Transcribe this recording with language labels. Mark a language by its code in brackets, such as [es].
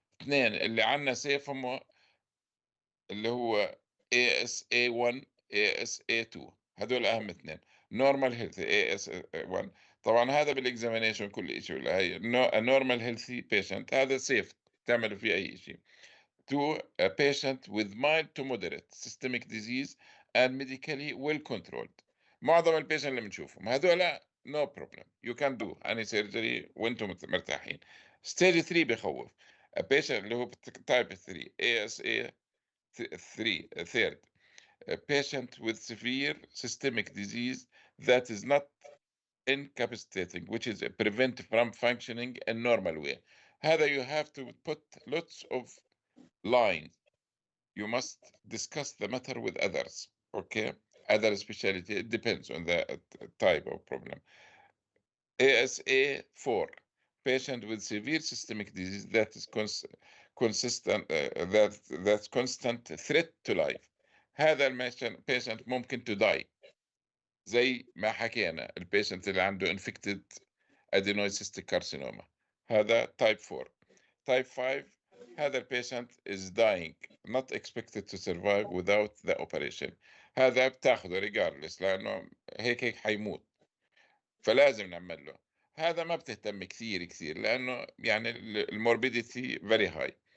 [ar] اثنين اللي عندنا سيف هم اللي هو ASA1 ASA2 هدول اهم اثنين. [en] normal healthy [ar] AS1 طبعا هذا بالاكزامينيشن كل شيء، ولا هي [en] normal healthy patient [ar] هذا سيف تعملوا فيه اي شيء. [en] To a patient with mild to moderate systemic disease and medically well controlled. [ar] معظم البيشنت اللي بنشوفهم هذول [en] no problem you can do any surgery [ar] وانتم مرتاحين. [en] stage 3 [ar] بخوف. [en] a patient [ar] اللي هو [en] type 3 ASA 3 third a patient with severe systemic disease that is not incapacitating which is prevent from functioning in normal way. [ar] هذا [en] you have to put lots of lines. You must discuss the matter with others. Okay, other specialty, it depends on the type of problem. ASA 4 patient with severe systemic disease that is consistent that's constant threat to life. [ar] هذا patient ممكن [en] to die [ar] زي ما حكينا البيشنت اللي عنده [en] infected adenoid cystic carcinoma [ar] هذا type 4. [en] type 5 [ar] هذا البيشنت [en] is dying not expected to survive without the operation. [ar] هذا بتاخده regardless لأنه هيك حيموت فلازم نعمل له. هذا ما بتهتم كثير لأنه يعني الموربيديتي [en] very high.